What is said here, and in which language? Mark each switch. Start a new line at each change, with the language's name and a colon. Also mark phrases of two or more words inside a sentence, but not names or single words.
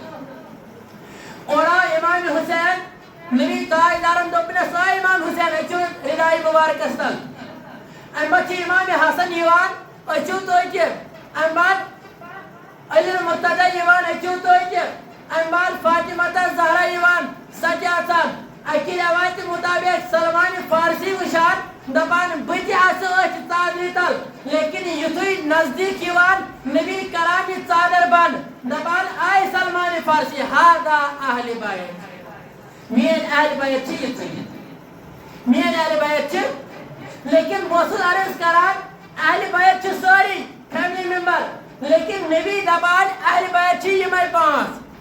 Kashmiri: اورٕ آو امام حسین نبی تاجدارن دوٚپنس آ امام حسین أژِو رِنایہِ مبارکس تل امہِ پتہٕ چھِ امام حسن یِوان أژِو تُہۍ تہِ امہِ بعد علی المرتضی یِوان أژِو تُہۍ تہِ امہِ بعد فاطمہ زہرا یِوان سۄ تہِ اژان اکہِ رٮ۪وایتہِ مُطابق سلمان فارسی وٕچھان دپان بہٕ تہِ آسہٕ أتھۍ ژادرِ تل لیکن یُتھُے نزدیٖک یِوان نبی کران یہِ ژادر بنٛد دپان آے سلمان فارسی ہادا اہل بیت میٲنۍ اہل بیت چھِ یِژٕے میٲنۍ اہل بیت چھِ لیکن بہٕ اوسُس عرض کران اہل بیت چھِ سٲری
English: family member
Kashmiri: لیکن نبی دپان اہل بیت چھِ یِمے پانٛژھ